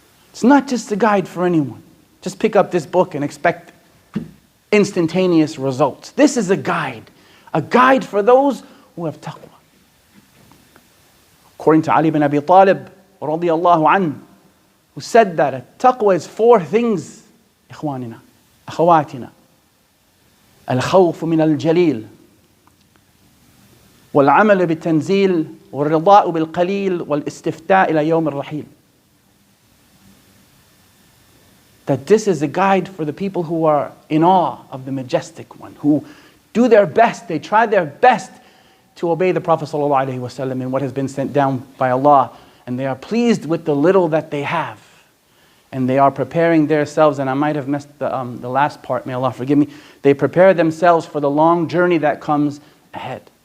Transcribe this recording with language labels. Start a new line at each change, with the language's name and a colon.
English: It's not just a guide for anyone. Just pick up this book and expect instantaneous results. This is a guide for those who have taqwa. According to Ali bin Abi Talib, radiyallahu anhu, who said that taqwa is 4 things,
Arabic: إخواننا, أخواتنا. الخوف من الجليل والعمل بالتنزيل والرضاء بالقليل والاستفتاء إلى يوم الرحيل.
English: That this is a guide for the people who are in awe of the majestic one, who do their best, they try their best to obey the Prophet ﷺ in what has been sent down by Allah, and they are pleased with the little that they have, and they are preparing themselves, and I might have missed the last part, may Allah forgive me, they prepare themselves for the long journey that comes ahead.